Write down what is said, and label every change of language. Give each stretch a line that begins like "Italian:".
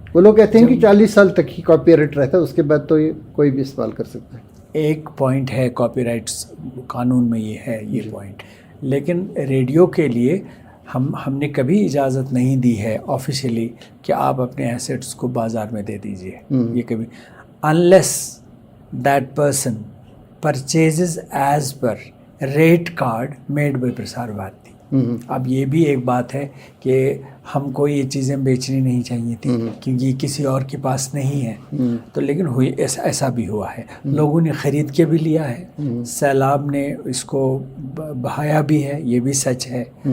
Urdu: وہ لوگ کہتے ہیں کہ 40 سال تک ہی کاپی رائٹ رہتا ہے, اس کے بعد تو یہ کوئی بھی استعمال کر سکتا ہے. ایک پوائنٹ ہے کاپی رائٹس قانون میں یہ ہے یہ پوائنٹ, لیکن ریڈیو کے لیے ہم نے کبھی اجازت نہیں دی ہے آفیشیلی کہ آپ اپنے ایسیٹس کو بازار میں دے دیجئے. یہ کبھی
English: unless that person purchases as per rate card made by Prasar Bharati.
Urdu: اب یہ بھی ایک بات ہے کہ ہم کو یہ چیزیں بیچنی نہیں چاہیے تھی کیونکہ یہ کسی اور کے پاس نہیں ہے, تو لیکن ہوئی ایسا بھی ہوا ہے, لوگوں نے خرید کے بھی لیا ہے, سیلاب نے اس کو بہایا بھی ہے, یہ بھی سچ ہے.